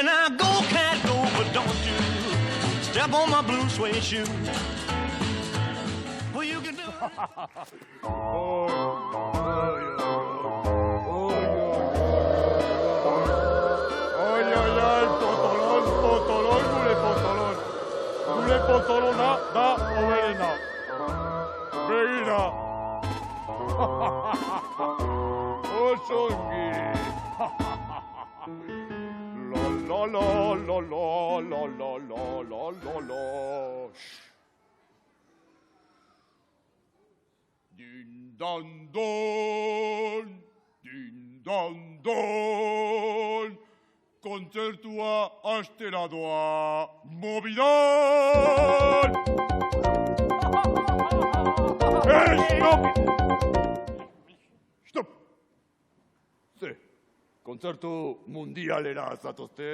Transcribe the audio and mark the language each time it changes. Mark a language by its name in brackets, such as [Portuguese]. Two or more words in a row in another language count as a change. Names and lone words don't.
[English] Now go, cat, go, but don't you step on my blue suede shoe. Well, you can do it. [Basque] Potolon, gure potolona da oberena. Begira. Osongi. La la la la la la la la la la. Din dan don, din dan don. Kontzertua astera doa, mobidan! Stop! Stop! Ze, kontzertu mundialera zatozte?